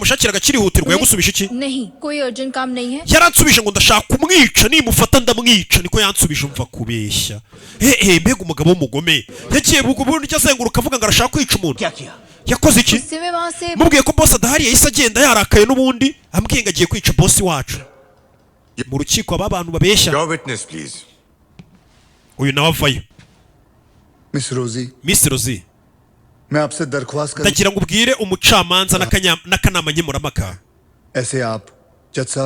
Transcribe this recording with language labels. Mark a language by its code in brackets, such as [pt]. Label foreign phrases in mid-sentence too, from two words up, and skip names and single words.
[rw] mushakiraga kirihutirwa yagusubisha iki yaransubije ngo ndashaka kumwica nimufata ndamwica niko yansubije umva kubeshya mbega umugabo w'umugome yagiye bugubundi azenguruka avuga ngo arashaka kwica umuntu yakoze iki mubwiye ko boss adahari yahise agenda yarakaye n'ubundi ambwiye ngo agiye kwica boss wacu mu rukiko aba bantu babeshya uyu nawe avayo Miss Rosie [hi] मैं आपसे दरख्वास्त करूं [rw] ndagira ngo ubwire umucamanza n'akanama nkemurampaka [hi] ऐसे आप जज साहब